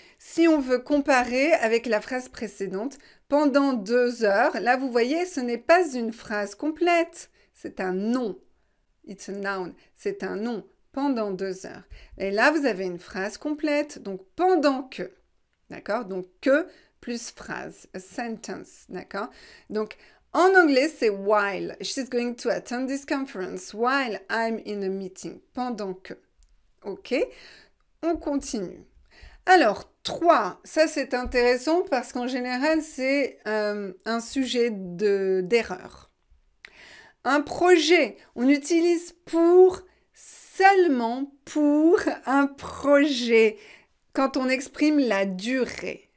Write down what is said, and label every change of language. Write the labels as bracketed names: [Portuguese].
[French] Si on veut comparer avec la phrase précédente, pendant 2 heures, là vous voyez, ce n'est pas une phrase complète, c'est un nom. [English] It's a noun, [French] c'est un nom. Pendant 2 heures. Et là, vous avez une phrase complète, donc pendant que. D'accord? Donc que plus phrase, [English] a sentence. [French] D'accord? Donc En anglais, c'est while. [English] She's going to attend this conference while I'm in a meeting. [French] Pendant que. OK? On continue. Alors, 3, ça c'est intéressant parce qu'en général, c'est un sujet d'erreur. Un projet, on utilise pour, seulement pour un projet, quand on exprime la durée.